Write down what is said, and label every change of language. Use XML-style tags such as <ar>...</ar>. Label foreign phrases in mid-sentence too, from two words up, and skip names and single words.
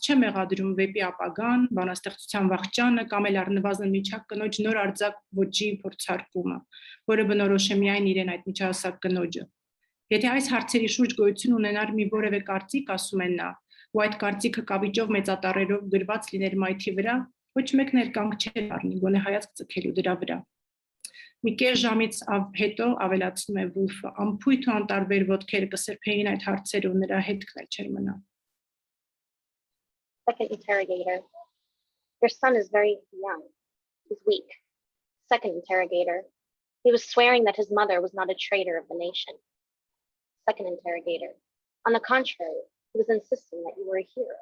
<hy>չեմ մեղադրում վեպի ապագան, բանաստեղծության վախճանը կամ էլ առնվազն միջակ կնոջ նոր արձակ ոճի փորձարկումը, որը բնորոշ է միայն իրեն այդ միջահասակ կնոջը։ Եթե այս հարցերի շուրջ գոյություն ունենար մի որևէ կարծիք, ասում են նա, ու այդ կարծիքը կավիճով մեծատառերով գրված լիներ մայթի վրա, ոչ մեկն էլ կանգ չէր առնի, գոնե հայացք ձգելու դրա վրա։ Մի կես ժամից հետո ավելացնում է Վուլֆը, ամփույթ ու անտարբեր ոտքերը կսրբեին այդ հարցերը ու նրա հետքն էլ չէր մնա։</hy> <en>Second interrogator. Your son is very young. He's weak. Second interrogator. He was swearing that his mother was not a traitor of the nation. Second interrogator. On the contrary, he was insisting that you were a hero.</en>